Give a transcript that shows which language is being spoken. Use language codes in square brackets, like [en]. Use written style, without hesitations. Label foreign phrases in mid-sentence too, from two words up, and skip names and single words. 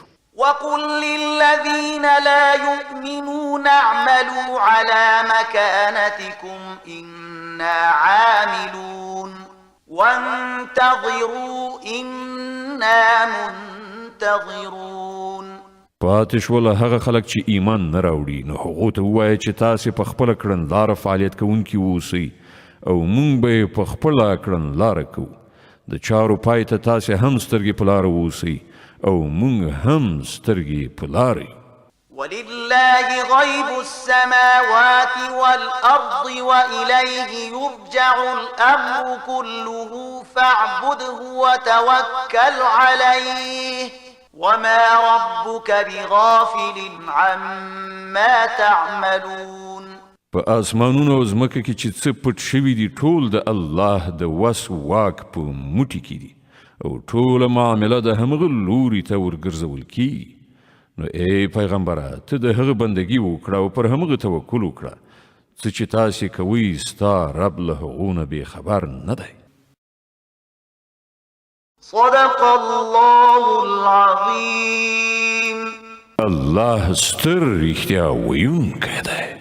[ar] وقل للذين لا يؤمنون اعملوا على مكانتكم إنا عاملون وانتظروا إنا منتظرون. [ps] پاتې شول هغه خلک چې ایمان نه راوړي، نو هغو ته ووایه چې تاسې په خپله کړنلاره فعالیت کوونکي اوسئ او مونږ به یې په خپله کړنلاره کوو. د چارو پای ته تاسې هم سترګې په لاره اوسئ او مونږ هم سترګې په لارې. [ar] ولله غيب السماوات والأرض وإليه يرجع الأمر كله فاعبده وتوكل عليه وما ربك بغافل عما تعملون. [ps] په آسمانونو او ځمکه کې چې څه پټ شوي دي ټول د الله د وس واک په موټي کې دي او ټوله معامله د همغه لوري ته ورګرځول کیږي. نو ای پیغمبره ته د هغه بندګي وکړه او پر همغه توکل وکړه څه چې تاسې کوئ ستا رب له هغو نه بې خبر نه دی. [ar] صدق الله العظيم. [ps] الله ستر رښتیا ویونکی دی.